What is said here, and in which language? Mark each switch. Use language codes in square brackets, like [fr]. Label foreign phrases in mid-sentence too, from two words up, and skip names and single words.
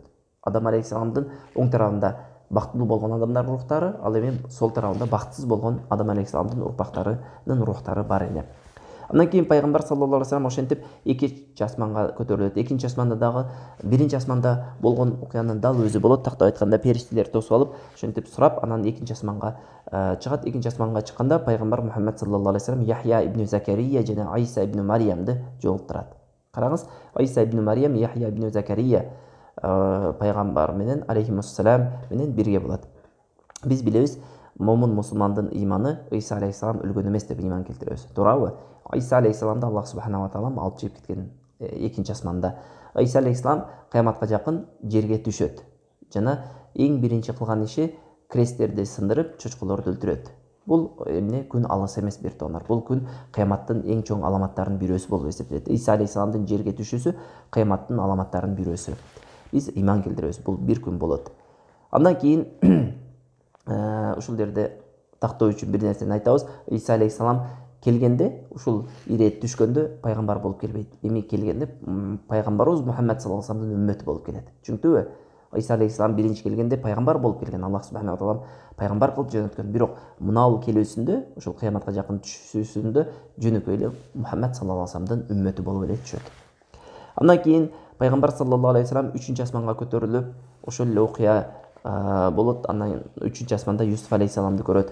[ky] Адам алейхиссаламдын оң тарабында бактылуу болгон адамдардын рухтары, ал эми сол тарабында бактысыз болгон Адам алейхиссаламдын урпактарынын рухтары бар эле. Андан кийин пайгамбар [ar] صلى الله عليه وسلم [ky] ошентип экинчи асманга көтөрүлөт. Экинчи асманда дагы биринчи асманда болгон окуянын дал өзү болот. Тактап айтканда периштелер тосуп алып, ошентип сурап, анан экинчи асманга чыгат. Экинчи асманга чыкканда пайгамбар Мухаммад [ar] صلى الله عليه وسلم [ky] Яхья ибн Закария жана Айса ибн Мариямды жолуктурат. Караңыз, Айса ибн Мариям, Яхья ибн Закария пайгамбар менен алейхимуссалам менен бирге болот. Биз билебиз, момун мусулмандын иманы Иса алейхиссалам өлгөн эмес деп иман келтиребиз. Туурабы? Иса алейхиссаламды Аллах [ar] سبحانه وتعالى [ky] алып чыгып кеткен экинчи асманда. Иса алейхиссалам кыяматка жакын жерге түшөт. Жана эң биринчи кылган иши кресттерди сындырып, чочколорду өлтүрөт. Бул күн алыс эмес бир тонор. Бул күн кыяматтын эң чоң аламаттарынын бирөөсү болуп эсептелет. Иса алейхиссаламдын жерге түшүүсү кыяматтын аламаттарынын бирөөсү. Биз иман келтиребиз, бул бир күн болот. Андан кийин ушул жерде тактоо үчүн бир нерсени айтабыз. Иса алейхиссалам келгенде, ушул ирет түшкөндө пайгамбар болуп келбейт. Эми келгенде пайгамбарыбыз Мухаммад [ar] صلى الله عليه وسلم [ky] үммөтү болуп келет. Түшүнүктүбү? Иса алейхиссалам биринчи келгенде пайгамбар болуп келген, Аллах [ar] سبحانه وتعالى [ky] пайгамбар кылып жөнөткөн. Бирок мынау келүүсүндө, ушул кыяматка жакын түшүүсүндө жөнөкөй эле Мухаммад [ar] صلى الله عليه وسلم [ky] үммөтү болуп эле түшөт. Андан кийин пайгамбар [ar] صلى الله عليه وسلم [ky] 3-асманга көтөрүлүп, ошол эле окуя болот. Андан 3-асманда Юсуф алейхиссаламды көрөт.